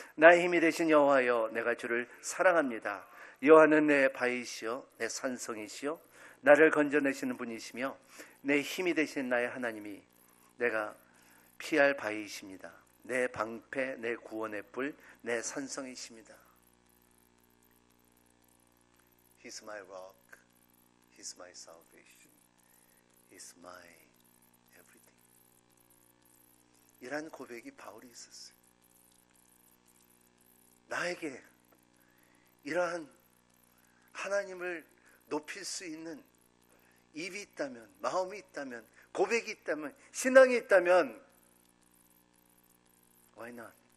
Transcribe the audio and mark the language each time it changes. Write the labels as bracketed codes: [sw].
[ko] 나의 힘이 되신 여호와여 내가 주를 사랑합니다. 여호와는 내 바위시요 내 산성이시요 나를 건져내시는 분이시며 내 힘이 되신 나의 하나님이 내가 피할 바위이십니다. 내 방패, 내 구원의 뿔, 내 산성이십니다. [en] He's my rock, He's my salvation, He's my everything. [ko] 이란 고백이 바울이 있었어요. 나에게 이러한 하나님을 높일 수 있는 입이 있다면, 마음이 있다면, 고백이 있다면, 신앙이 있다면 [en] why not?